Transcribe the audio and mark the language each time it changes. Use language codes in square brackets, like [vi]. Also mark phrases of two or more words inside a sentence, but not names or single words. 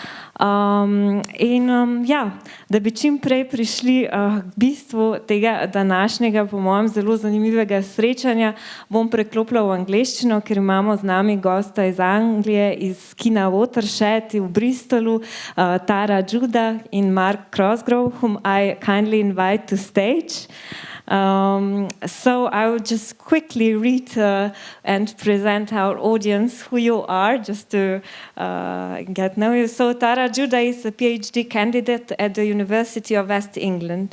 [sl] Da bi čim prej prišli k bistvu tega današnjega, po mojem, zelo zanimivega srečanja, bom preklopila v angleščino, ker imamo z nami gosta iz Anglije, iz kina Watershed v Bristolu, [en] Tara Judah in Marka Cosgrova, whom I kindly invite to stage. So I will just quickly read and present our audience who you are, just to get to know you. So Tara Judah is a PhD candidate at the University of West England.